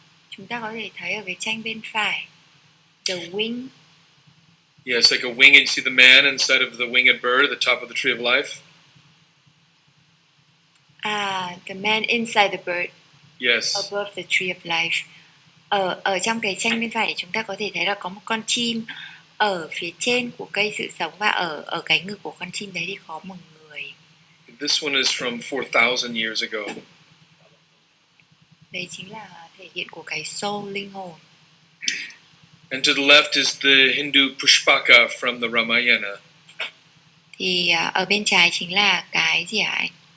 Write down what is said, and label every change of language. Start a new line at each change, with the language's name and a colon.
Vietnamese: Chúng ta có thể thấy ở cái tranh bên phải,
English: the wing. Yes, like a wing, and you see the man inside of the winged bird at the top of the tree of life. The man inside the bird. Yes. Above the tree of life.
Vietnamese: Ở trong cái tranh bên phải thì chúng ta có thể thấy là có một con chim ở phía trên của cây sự sống, và ở cái ngực của con chim đấy thì có một người.
English: This one is from 4,000 years ago.
Vietnamese: Đấy chính là thể hiện của cái soul, linh hồn.
English: And to the left is the Hindu Pushpaka from the Ramayana.
Vietnamese: Thì ở bên trái chính là cái gì hả anh?